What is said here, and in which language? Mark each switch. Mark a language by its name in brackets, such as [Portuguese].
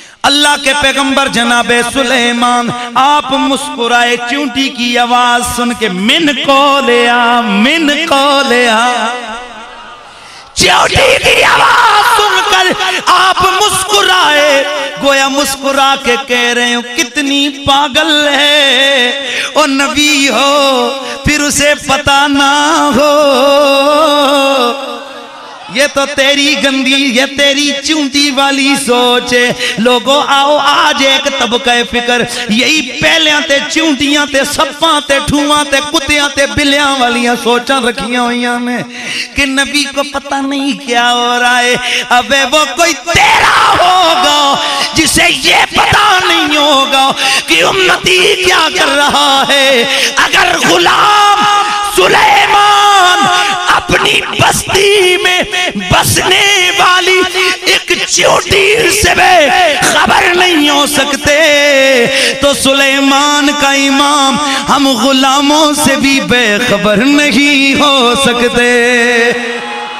[Urdu] اللہ کے پیغمبر جناب سلیمان آپ مسکرائے چونٹی کی آواز سن کے، من قولیا، من قولیا، چونٹی کی آواز سن کر آپ مسکرائے، گویا مسکرا کے کہہ رہے ہوں کتنی پاگل ہے، اور نبی ہو پھر اسے پتہ نہ ہو. یہ تو تیری گندی، یہ تیری چونٹی والی سوچ ہے. [Punjabi] لوگوں آؤ آج ایک طبقہ فکر یہی پہلیاں تے چونٹیاں تے سپاں تے ٹھواں تے کتیاں تے بلیاں والیاں سوچاں رکھیاں ہوئیاں نے کہ نبی کو پتہ نہیں کیا ہو رہا ہے. [Urdu] ابے وہ کوئی تیرا ہوگا جسے یہ پتہ نہیں ہوگا کہ امتی کیا کر رہا ہے. اگر غلام سلیمان اپنی بستی میں بسنے والی ایک چونٹی سے بے خبر نہیں ہو سکتے تو سلیمان کا امام ہم غلاموں سے بھی بے خبر نہیں ہو سکتے.